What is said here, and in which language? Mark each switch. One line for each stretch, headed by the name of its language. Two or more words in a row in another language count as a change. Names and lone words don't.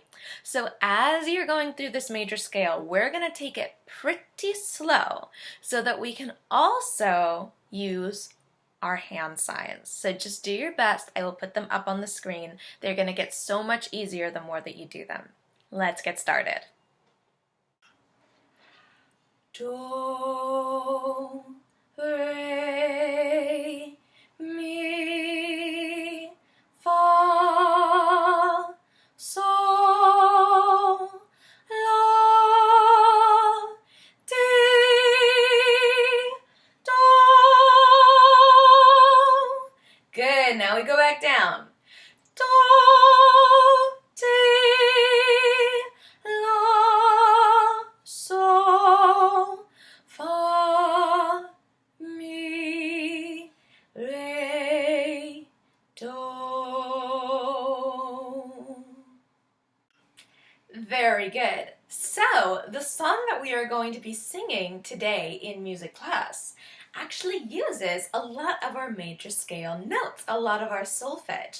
English: So as you're going through this major scale, we're going to take it pretty slow so that we can also use our hand signs. So just do your best. I will put them up on the screen. They're going to get so much easier the more that you do them. Let's get started. Do, re, mi, fa, sol, la, ti, do. Good, now we go back down. Do, ti, la, sol, fa, mi, re, do. Very good. So, the song that we are going to be singing today in music class actually uses a lot of our major scale notes, a lot of our solfege.